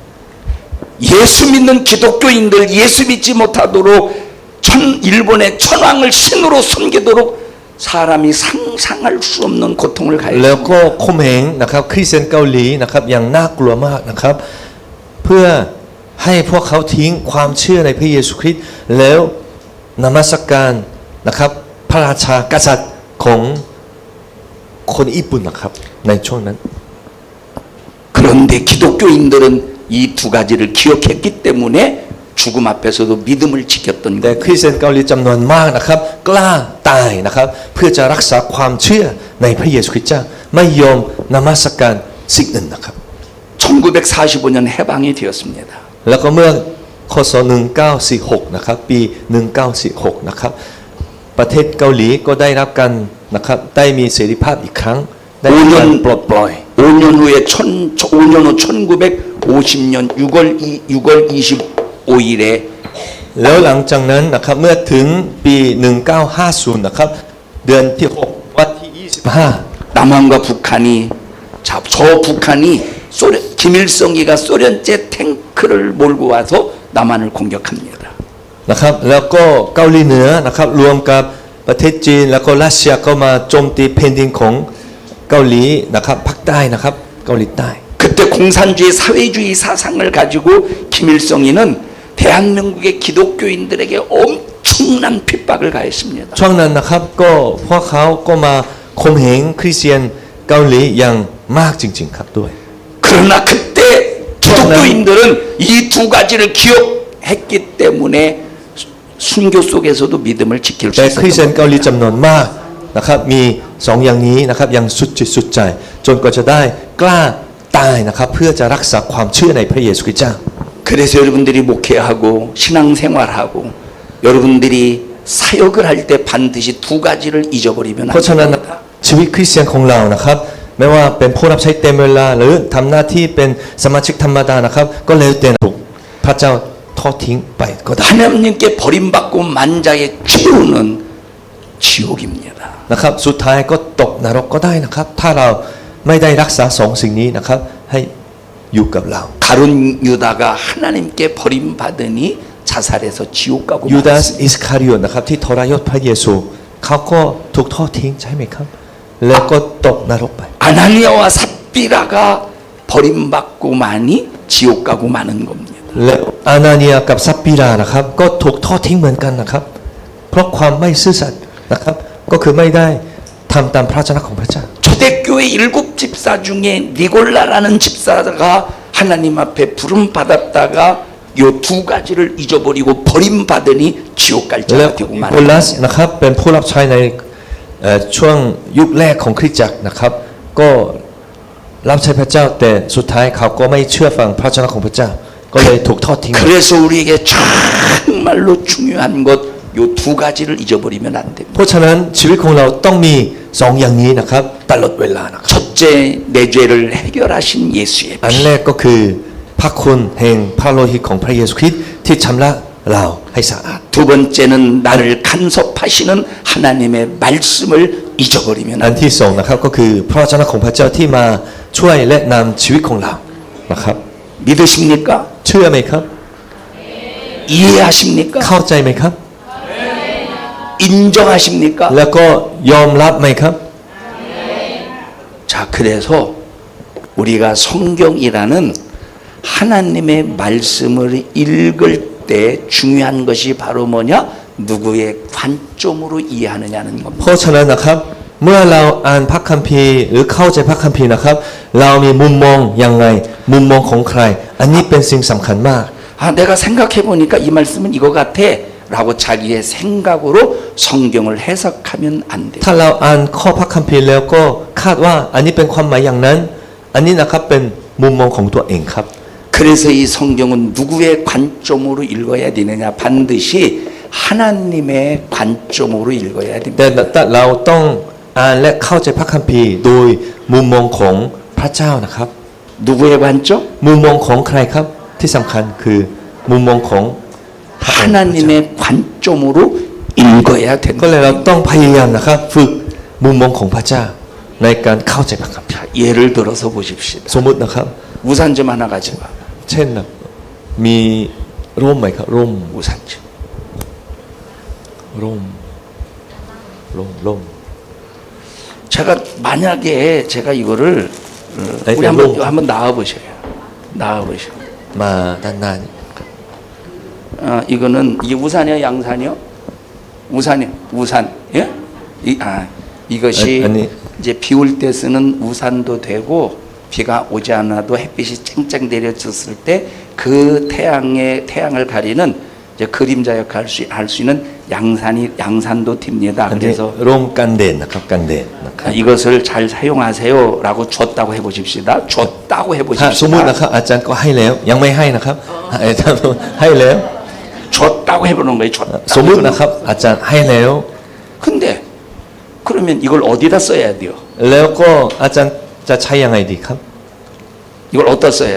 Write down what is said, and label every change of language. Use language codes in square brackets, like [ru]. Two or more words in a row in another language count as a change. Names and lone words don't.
[ko] 예수 믿는 기독교인들 예수 믿지 못하도록 일본의 천황을 신으로 섬기도록 사람이 상상할 수 없는 고통을 [th] แล้ว [ko] 가했습니다. [th] ก็ข่มเหงนะครับคริสเตียนเกาหลีนะครับอย่างน่ากลัวมากนะครับเพื่อให้พวกเขาทิ้งความเชื่อในพระเยซูคริสต์แล้วนมัสการนะครับพระราชากษัตริย์ของคนญี่ปุ่นนะครับในช่วงนั้น [ko] 그런데 기독교인들은 이 두 가지를 기억했기 때문에 죽음 앞에서도 믿음을 지켰던 [th] แต่ [ko] 것. [th] คริสเตียนเกาหลีจำนวนมากนะครับกล้าตายนะครับเพื่อจะรักษาความเชื่อในพระเยซูคริสต์เจ้าไม่ยอมนมัสการสิ่งอื่นนะครับ [ko] 1945년 해방이 되었습니다. [th] แล้วก็เมื่อคศ1946นะครับปี1946นะครับประเทศเกาหลีก็ได้รับการนะครับได้มีเสรีภาพอีกครั้งได้มีการปลดปล่อย [ko] 5년 후에 5년 후 1950년 6월 25일에 [th] แล้วหลังจากนั้นนะครับเมื่อถึงปี 1950นะครับเดือนที่ 6 วันที่ 25 [ko] 남한과 북한이 저 북한이 김일성이가 소련제 탱크를 몰고 와서 남한을 공격합니다. [th] นะครับแล้วก็เกาหลีเหนือนะครับรวมกับประเทศจีนแล้วก็รัสเซียก็มาโจมตีแผ่นดินของเกาหลีนะครับภาคใต้นะครับเกาหลีใต้ [ko] 그때 공산주의 사회주의 사상을 가지고 김일성이는 대한민국의 기독교인들에게 엄청난 핍박을 가했습니다. [th] ช่วงนั้นนะครับก็พวกเขาก็มาข่มเหงคริสเตียนเกาหลีอย่างมากจริงๆครับด้วย [ko] 그러나 그때 기독교인들은 이 두 가지를 기억했기 때문에 순교 속에서도 믿음을 지킬 수 [th] แต่คริสเตียน [ko] 있었던 [th] เกาหลีจำนวนมากนะครับมีสองอย่างนี้นะครับอย่างสุดจิตสุดใจจนกว่าจะได้กล้าตายนะครับเพื่อจะรักษาความเชื่อในพระเยซูคริสต์เจ้า [ko] 그래서 여러분들이 목회하고 신앙생활하고 여러분들이 사역을 할 때 반드시 두 가지를 잊어버리면 [th] เพราะฉะ [ko] 안 [th] นั้น [ko] 됩니다. [th] ชีวิตคริสเตียนของเรานะครับไม่ว่าเป็นผู้รับใช้เต็มเวลาหรือทำหน้าที่เป็นสมาชิกธรรมดานะครับก็แล้วแต่ถูกพระเจ้าทอดทิ้งไปก็ได้ [ko] 하나님께 버림받고 만장의 최후는 지옥입니다. [th] นะครับสุดท้ายก็ตกนรกก็ได้นะครับถ้าเราไม่ได้รักษาสองสิ่งนี้นะครับให้อยู่กับเรา [ko] 가룟 유다가 하나님께 버림받으니 자살해서 지옥 가고 [th] ยูดาส [ko] 말았습니다. [th] อิสคาริโอตนะครับที่ทรยศพระเยซูเขาก็ถูกทอดทิ้งใช่ไหมครับแล้วก็ตกนรกไป [ko] 아나니아와 삽비라가 버림받고만이 지옥 가고 마는 겁니다. [th] และอานาเนียกับซัปปิรานะครับก็ถูกทอดทิ้งเหมือนกันนะครับเพราะความไม่ซื่อสัตย์นะครับก็คือไม่ได้ทำตามพระวจนะของพระเจ้า [ko] 초대교회 7 집사 중에 니골라라는 집사가 하나님 앞에 부름 받았다가 요 두 가지를 잊어버리고 버림받으니 지옥 갈 [th] และ [ko] 자가 되고 [th] โอ [ko] 마는 [th] ลัส [ko] 겁니다. [th] นะครับเป็นผู้รับใช้ในช่วงยุคแรกของคริสตจักรนะครับก็รับใช้พระเจ้าแต่สุดท้ายเขาก็ไม่เชื่อฟังพระวจนะของพระเจ้าก็เลยถูกทอดทิ้ง [ko] 그래서 우리에게 정말로 중요한 것 요 두 가지를 잊어버리면 안 됩니다. [th] เพราะฉะนั้นชีวิตของเราต้องมีสองอย่างนี้นะครับตลอดเวลานะครับ [ko] 첫째 내 죄를 해결하신 예수의 [th] อัน [ko] 피. [th] แรกก็คือพระคุณแห่งพระโลหิตของพระเยซูคริสต์ที่ชำระเราให้สะอาด [ko] 두 번째는 나를 간섭하시는 하나님의 말씀을 잊어버리면 [th] อั [ko] 안 [th] น [ko] 됩니다. [th] ที่สองนะครับก็คือพระวจนะของพระเจ้าที่มาช่วยและนำชีวิตของเรานะครับ [ko] 믿으십니까? [th] เชื่อไหมครับ [ko] 이해하십니까? [th] เข้าใจไหมครับ [ko] 인정하십니까? [th] แล้วก็ยอมรับไหมครับ [ko] 자, 그래서 우리가 성경이라는 하나님의 말씀을 읽을 때 중요한 것이 바로 뭐냐? 누구의 관점으로 이해하느냐는 [th] เพ [ko] 겁니다. [th] ราะฉะนั้นนะครับเมื่อเราอ่านพระคัมภีร์หรือเข้าใจพระคัมภีร์นะครับ เรามีมุมมองยังไงมุมมองของใคร อันนี้เป็นสิ่งสำคัญมาก [ko] 아, 내가 생각해 보니까 이 말씀은 이거 같아. 라고 자기의 생각으로 성경을 해석하면 안 돼요. [th] ถ้าเราอ่านข้อพระคัมภีร์แล้วก็คาดว่าอันนี้เป็นความหมายอย่างนั้น อันนี้นะครับเป็นมุมมองของตัวเองครับ [ko] 그래서 이 성경은 누구의 관점으로 읽어야 되느냐? 반드시 하나님의 관점으로 읽어야 [th] แต่ [ko] 됩니다. [th] เราต้องอ่านและเข้าใจพระคัมภีร์โดยมุมมองของพระเจ้านะครับ [ko] 누구의 관점? [th] มุมมองของใครครับที่สำคัญคือมุมมองของพระองค์ [ko] 하나님의 관점으로 읽어야 [th] ก็เลย [ko] 된다. [th] เราต้องพยายามนะครับฝึกมุมมองของพระเจ้าในการเข้าใจพระคัมภีร์ [ko] 자, 예를 들어서 보십시다. [th] สมมุตินะครับ [ko] 우산 좀 하나 가져와. [th] เช่นนะมีร่มไหมครับร่ม [ko] 우산 좀. [th] ร่ม [ko] 제가 만약에 제가 이거를 네, 우리 네, 한번 나와 보셔요. 나와 보셔. [th] มาด้านหน้า [ko] 이거는 이게 우산이요, 양산이요? 우산이요, 우산. 예? 이것이 아니. 이제 비 올 때 쓰는 우산도 되고 비가 오지 않아도 햇빛이 쨍쨍 내려졌을 때 그 태양을 가리는 이제 그림자 역할 할 수 있는 양산도 됩니다. [th] อันนี้ [ko] 그래서 [th] ร่มกันแดดนะครับกันแดดนะครับ [ko] 이것을 잘 사용하세요라고 줬다고 해보십시다. 줬다고 [th] ถ้าสมมุติ [ko] 해보십시다. [th] นะครับอาจารย์ก็ให้แล้วยังไม่ให้นะครับอาจารย์ให้แล้ว [ko] 줬다고 해보는 거예요. [th] ส [ko] 줬다고. [th] มมุตินะครับอาจารย์ให้แล้ว [ko] 근데 그러면 이걸 어디다 써야 돼요? [th] แล้วก็อาจารย์จะใช้ยังไงดีครับ [ko] 이걸 어디다 써야